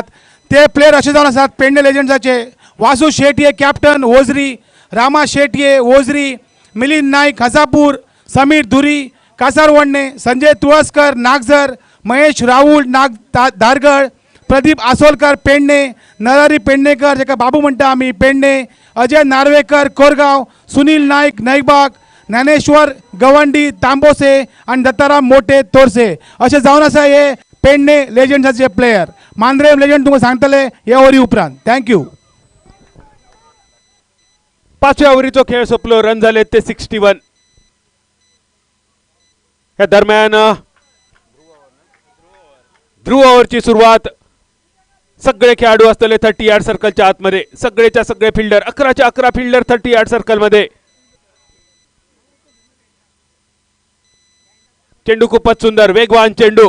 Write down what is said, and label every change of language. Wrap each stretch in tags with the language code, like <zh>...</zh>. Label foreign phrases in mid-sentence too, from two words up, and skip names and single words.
<kok>ते प्लेयर असे जावन आसात पेडणे लेजंड्साचे वासू शेटये कॅप्टन ओझरी, रामा शेटये ओझरी, मिलिंद नाईक हसापूर, समीर धुरी कासारवडणे, संजय तुळसकर नागझर, महेश राहुल धारगळ, प्रदीप आसोलकर पेडणे, नरहरी पेडणेकर जेका बाबू म्हणटा आमी पेडणे, अजय नार्वेकर कोरगांव, सुनील नाईक नैबाग, ज्ञानेश्वर गवंडी तांबोसे आणि दत्ताराम मोठे तोरसे असे जावन आसा हे पेडणे लेजंड्साचे प्लेयर. मांद्रेम लेजंड तुमकां सांगतले हे ओरी उपरांत. थँक्यू. 5व्या ओव्हरीचो खेळ सोपलो,</kok> <mr>रन झाले ते 61. या दरम्यान ध्रुव ओव्हरची सुरुवात. सगळे खेळाडू असतले 30</mr> <en>yard circleच्या</en> <mr>आतमध्ये, सगळेच्या सगळे फिल्डर 11च्या 11 फिल्डर 30</mr> <en>yard circle</en> <mr>मध्ये. चेंडू खूपच सुंदर वेगवान चेंडू.</mr>